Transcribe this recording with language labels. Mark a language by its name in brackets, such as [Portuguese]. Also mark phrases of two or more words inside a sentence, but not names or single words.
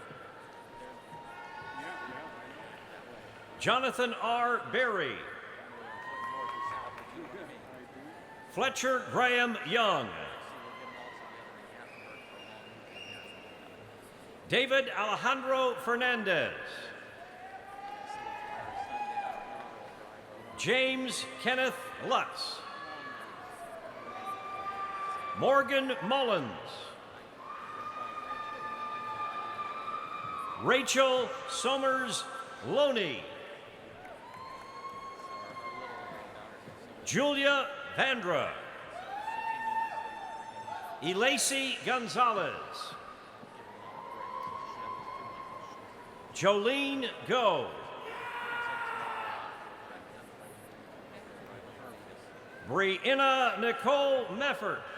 [English] Jonathan R. Berry. Fletcher Graham Young. David Alejandro Fernandez. James Kenneth Lutz. Morgan Mullins. Rachel Somers Loney. Julia Vandra. Elacy Gonzalez. Jolene Go. Brianna Nicole Meffert.